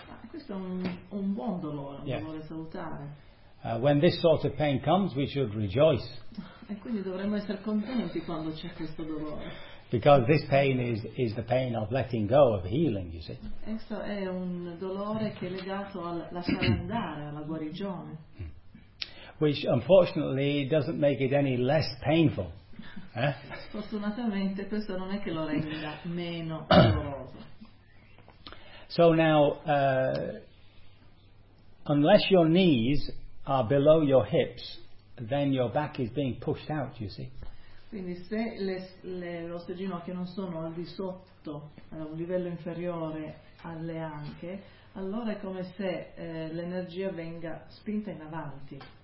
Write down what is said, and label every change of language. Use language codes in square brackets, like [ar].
[it] Questo è un buon dolore, un dolore salutare. [en] When this sort of pain comes, we should rejoice. [it] E quindi dovremmo essere contenti quando c'è questo dolore. [en] Because this pain is the pain of letting go, of healing, you see. [it] Questo è un dolore che è legato al lasciare andare, alla guarigione. [en] Which unfortunately doesn't make it any less painful. [it] Fortunatamente questo non è che lo renda meno doloroso. [en] So now, unless your knees are below your hips, then your back is being pushed out, you see. [it] Quindi se le vostre ginocchia non sono al di sotto, a un livello inferiore alle anche, allora è come se l'energia venga spinta in avanti.